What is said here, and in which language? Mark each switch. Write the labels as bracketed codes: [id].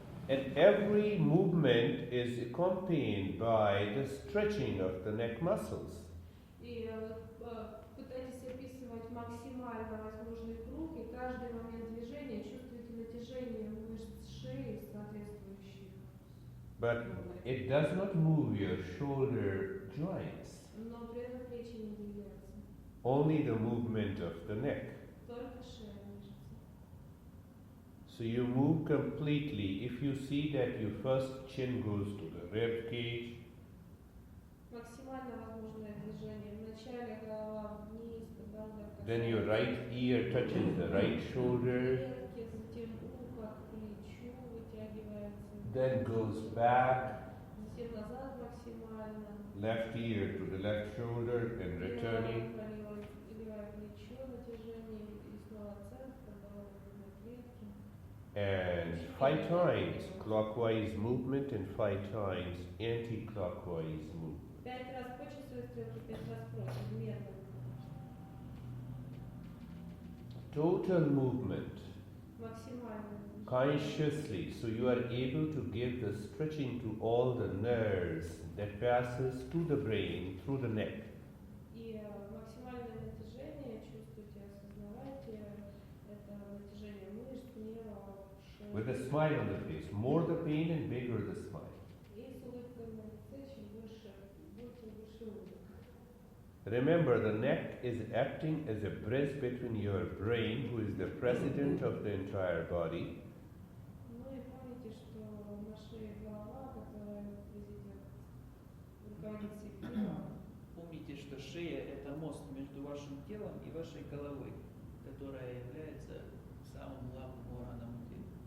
[en] And every movement is accompanied by the stretching of the neck muscles. [ru] И пытайтесь описывать максимально возможный круг, и каждый момент движения чувствуете натяжение мышц шеи соответствующих. [en] But it does not move your shoulder joints, [ru] Но при этом плечи не двигаются. [en] only the movement of the neck. [ru] Только шея мышцы. [en] So you move completely. If you see that your first chin goes to the rib cage, [ru] Максимально возможное движение. Вначале голова вниз, подбородок [en] then your right ear touches the right shoulder, [ru] Легкие, затем ухо к плечу вытягивается. [en] then goes back, [ru] Затем назад максимально. [en] left ear to the left shoulder and returning. [ru] Левое плечо натяжение и снова центр, подбородок на клетке. [en] And 5 times clockwise movement and 5 times anti-clockwise movement. [ru] 5 раз по часовой стрелке, 5 раз против, медленно. [en] Total movement. [ru] Максимальное движение. [en] consciously, so you are able to give the stretching to all the nerves that passes to the brain through the neck. [ru] И максимальное натяжение чувствуйте, осознавайте это натяжение мышц, нервов, шеи. [en] With a smile on the face. More the pain and bigger the smile. [ru] И с улыбкой на лице, чем больше, больше улыбка. [en] Remember, the neck is acting as a bridge between your brain, who is the president of the entire body, [ru] Ну и помните, что на шее голова, которая президент, руководит всем телом. Помните, что шея – это мост между вашим телом и вашей головой, которая является самым главным органом тела.